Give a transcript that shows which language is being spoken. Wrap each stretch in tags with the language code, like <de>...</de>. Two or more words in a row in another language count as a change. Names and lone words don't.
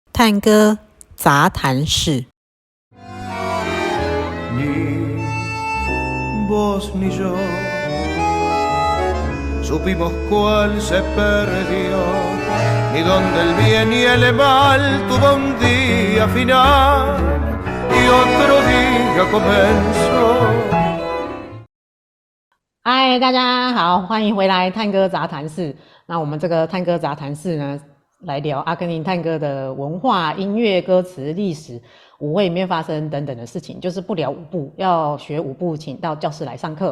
<zh>探戈杂谈室。</zh> <es>Ni vos ni yo supimos cuál se perdió, ni donde el bien y el mal tuvo un día final y otro día comenzó。</es> <zh>嗨，大家好，欢迎回来探戈杂谈室。那我们这个探戈杂谈室呢，来聊阿根廷探戈的文化、音乐、歌词、历史、舞会里面发生等等的事情，就是不聊舞步，要学舞步，请到教室来上课。</zh>